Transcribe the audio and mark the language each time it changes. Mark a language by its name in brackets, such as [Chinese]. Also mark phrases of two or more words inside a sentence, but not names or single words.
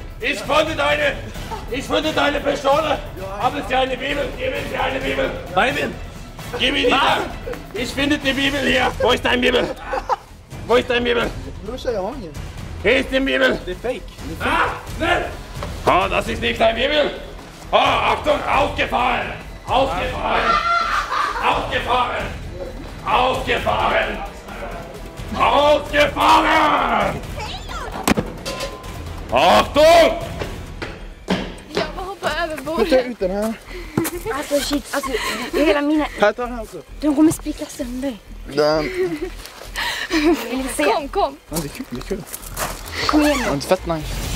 [German] Ich finde deine Pistole! Haben Sie eine Bibel? Geben Sie eine Bibel! Nein! Gib mir die da! Ich finde die Bibel hier! Wo ist deine Bibel? Wo ist deine Bibel? [Swedish] Brorsan, jag har ingen. [German] Hier ist die Bibel! [Swedish] Det är fake. [German] Ah! Schnell! Ah, das ist nicht deine Bibel! Ah, Achtung! Ausgefahren! Ausgefahren! Ausgefahren! Ausgefahren! Ausgefahren! Achtung! [Swedish] Jag bara hoppar över Ta bordet. ut den här. Alltså shit, alltså hela mina... Här, ta den här också. De kommer spricka sönder. Den. Vill vi se? Kom. Ja, det är kul, det är kul. Kom igen Det nu. är inte fett nice.